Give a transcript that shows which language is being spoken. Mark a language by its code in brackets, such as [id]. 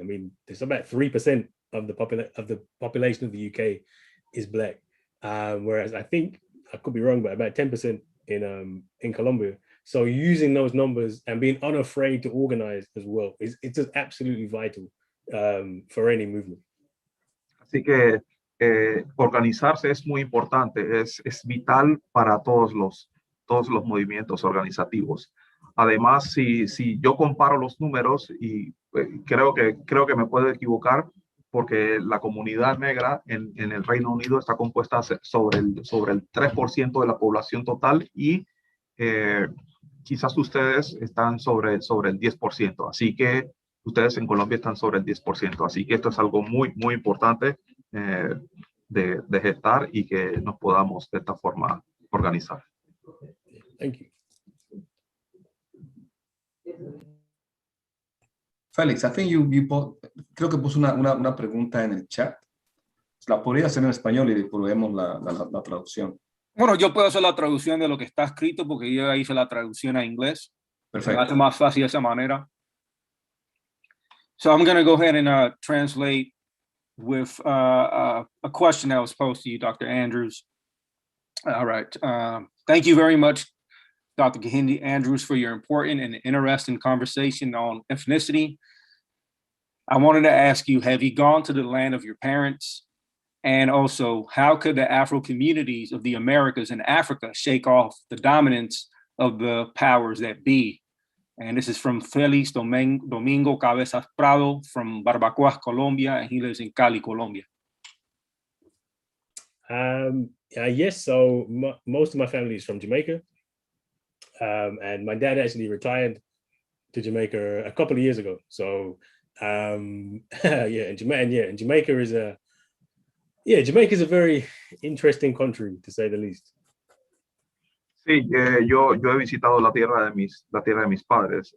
[en] I mean, there's about 3% of the population of the UK is Black, whereas I think, I could be wrong, but about 10% in Colombia. So using those numbers and being unafraid to organize as well it's just absolutely vital for any movement. [es] Así que organizarse es muy importante, es vital para todos los movimientos organizativos. Además, si yo comparo los números, y creo que me puedo equivocar, porque la comunidad negra en el Reino Unido está compuesta sobre el 3% de la población total, y quizás ustedes están sobre el 10%. Así que ustedes en Colombia están sobre el 10%. Así que esto es algo muy, muy importante de gestar y que nos podamos de esta forma organizar. [en] Thank you. [es] Félix, [en] I think [es] creo que puso una pregunta en el chat. La podría hacer en español y probemos la traducción. Bueno, yo puedo hacer la traducción de lo que está escrito porque yo ya hice la traducción a inglés. Perfecto. Me hace más fácil de esa manera. [en] So I'm going to go ahead and translate with a question that was posed to you, Dr. Andrews. All right. Thank you very much, Dr. Kehinde Andrews, for your important and interesting conversation on ethnicity. I wanted to ask you, have you gone to the land of your parents? And also, how could the Afro communities of the Americas and Africa shake off the dominance of the powers that be? And this is from Félix Domingo Cabezas Prado from Barbacoas, Colombia, and he lives in Cali, Colombia. Yes, so most of my family is from Jamaica. And my dad actually retired to Jamaica a couple of years ago. So yeah, and Jamaica is Jamaica is a very interesting country, to say the least. [es] Sí, yo he visitado la tierra de mis padres.